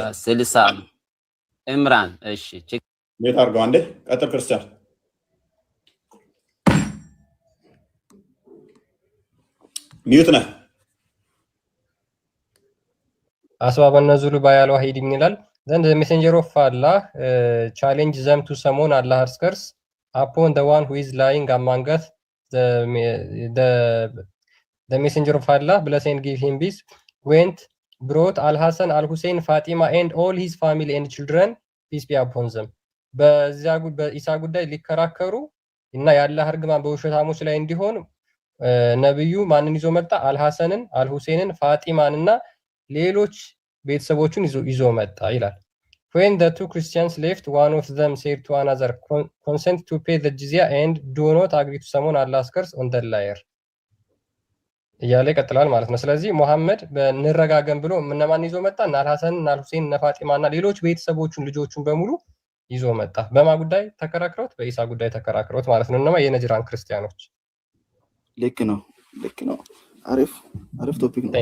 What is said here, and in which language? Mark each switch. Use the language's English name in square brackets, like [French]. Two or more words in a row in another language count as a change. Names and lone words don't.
[Amharic] 60 ኢምራን። እሺ ኔት አድርገው አንዴ ቀጥል ክርስቲያን። ሚዩት ነህ። [English] አስባበ ነዙሉ ባያል ዋሂድ ይላል then the messenger of Allah challenge them to summon Allah's curse upon the one who is lying among us. The messenger of Allah, bless and give him peace, went, brought Al-Hasan, Al-Hussein, Fatima and all his family and children, peace be upon them. [Amharic] በኢሳ ጉዳይ ሊከራከሩ እና የአላህ እርግማን በውሸታሞች ላይ እንዲሆን ነብዩ ማንን ይዞ መጣ? አልሐሰንን፣ አልሁሴንን፣ ፋጢማንና ሌሎች ቤተሰቦቹን ይዞ መጣ ይላል። [English] when the two Christians left, one of them said to another, consent to pay the jizya and do not agree to summon Allah's curse on the liar [Amharic] እያለ ይቀጥላል ማለት ነው። ስለዚህ ሙሐመድ በንረጋገም ብሎ እነማን ይዞ መጣ? እና አልሐሰን እና አልሁሴን እና ፋጢማና ሌሎች ቤተሰቦቹን ልጆቹን በሙሉ ይዞ መጣ። በማ ጉዳይ ተከራክረውት? በኢሳ ጉዳይ ተከራክረውት ማለት ነው። እነማ የነጅራን ክርስቲያኖች። ልክ ነው። አሪፍ ቶፒክ ነው።